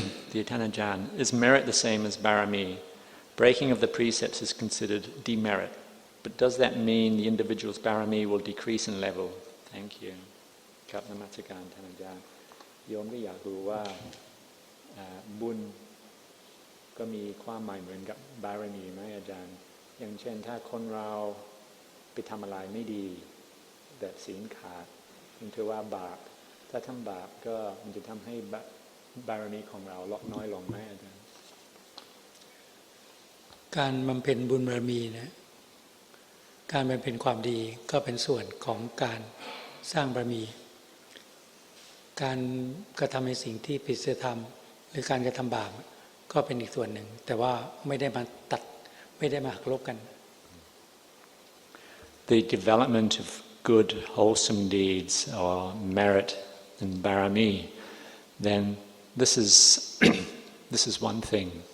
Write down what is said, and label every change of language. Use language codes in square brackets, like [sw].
[en] The Tan Ajahn, is merit the same as barami? Breaking of the precepts is considered demerit, but does that mean the individual's barami will decrease in level? Thank you. [th] ครับนมัสการท่านอาจารย์โยมก็อยากรู้ว่าบุญก็มีความหมายเหมือนกับบารมีไหมอาจารย์อย่างเช่นถ้าคนเราไปทำอะไรไม่ดีแบบศีลขาดมันถือว่าบาปถ้าทำบาปก็มันจะทำให้บารมีของเราลดน้อยลงไหมอาจารย์ การบำเพ็ญบุญบารมีนะการบำเพ็ญความดีก็เป็นส่วนของการสร้างบารมีการกระทำในสิ่งที่ผิดศีลธรรมหรือการกระทำบาปก็เป็นอีกส่วนหนึ่งแต่ว่าไม่ได้มาตัดไม่ได้มาหักลบกัน [en] The development of good wholesome deeds or merit and barami, then this is one thing.